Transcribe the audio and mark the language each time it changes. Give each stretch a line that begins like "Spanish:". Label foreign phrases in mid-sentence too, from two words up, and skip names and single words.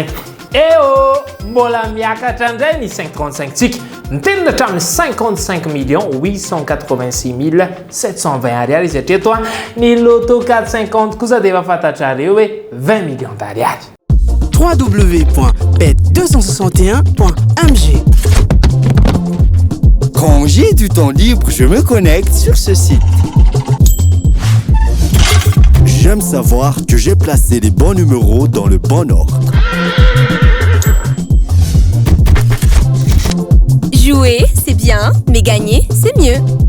Malagasy: Mbola miakatra indray ny 535 tsika. Nitenina hatramin'ny 55 millions 886 720 ariary izy hatreto ny loto 450 kosa dia efa fantatrareo hoe 20
French: millions d'ariary. www.bet261.mg. Quand j'ai du temps libre, je me connecte sur ce site. J'aime savoir que j'ai placé les bons numéros dans le bon ordre. Jouer, c'est bien, mais gagner, c'est mieux.